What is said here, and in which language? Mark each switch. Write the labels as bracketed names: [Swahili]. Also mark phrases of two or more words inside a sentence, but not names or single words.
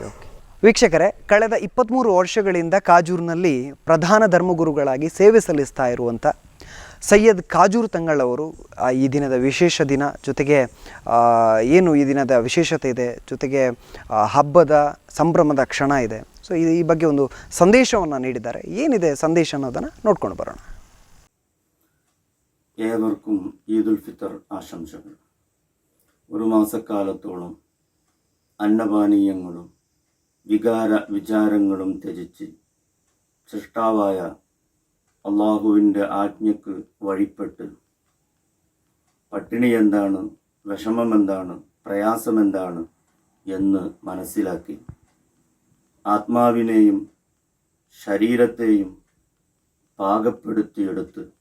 [Kannada] ವೀಕ್ಷಕರೇ, ಕಳೆದ 23 ವರ್ಷಗಳಿಂದ ಕಾಜೂರಿನಲ್ಲಿ ಪ್ರಧಾನ ಧರ್ಮಗುರುಗಳಾಗಿ ಸೇವೆ ಸಲ್ಲಿಸ್ತಾ ಇರುವಂಥ ಸೈಯದ್ ಕಾಜೂರ್ ತಂಗಳ್ ಅವರು ಈ ದಿನದ ವಿಶೇಷ ದಿನ, ಜೊತೆಗೆ ಏನು ಈ ದಿನದ ವಿಶೇಷತೆ ಇದೆ, ಜೊತೆಗೆ ಹಬ್ಬದ ಸಂಭ್ರಮದ ಕ್ಷಣ ಇದೆ. ಸೊ ಈ ಬಗ್ಗೆ ಒಂದು ಸಂದೇಶವನ್ನು ನೀಡಿದ್ದಾರೆ. ಏನಿದೆ ಸಂದೇಶ ಅನ್ನೋದನ್ನು ನೋಡ್ಕೊಂಡು ಬರೋಣ. [Malayalam] ഏവർക്കും ഈദുൽ ഫിത്തർ ആശംസകൾ. ഒരു മാസക്കാലത്തോളം അന്നപാനീയങ്ങളും വിചാരങ്ങളും ത്യജിച്ച് സൃഷ്ടാവായ അള്ളാഹുവിൻ്റെ ആജ്ഞയ്ക്ക് വഴിപ്പെട്ട് പട്ടിണി എന്താണ്, വിഷമമെന്താണ്, പ്രയാസമെന്താണ് എന്ന് മനസ്സിലാക്കി ആത്മാവിനെയും ശരീരത്തെയും പാകപ്പെടുത്തിയെടുത്ത്